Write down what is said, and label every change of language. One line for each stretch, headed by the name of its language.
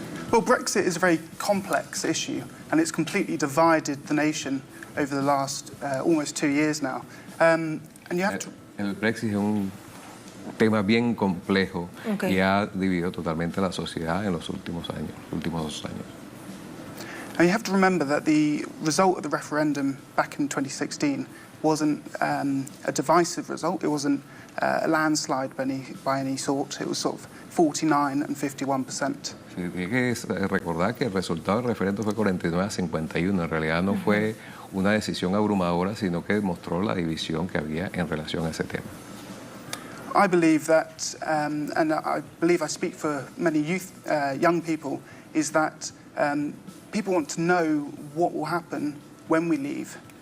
English: Well, Brexit is a very complex issue and it's completely divided the nation over the last almost 2 years now. And you have to...
Spanish: El Brexit es un tema bien complejo y ha dividido totalmente la sociedad en los últimos 2 años.
English: And you have to remember that the result of the referendum back in 2016 wasn't a divisive result. It wasn't a landslide by any sort. It was sort of 49 and 51%.
Spanish: Sí, hay que recordar que el resultado del referéndum fue 49 a 51. En realidad no fue una decisión abrumadora, sino que demostró la división que había en relación a ese tema.
English: I believe that, and I believe I speak for many young people, is that people want to know what will happen when we leave.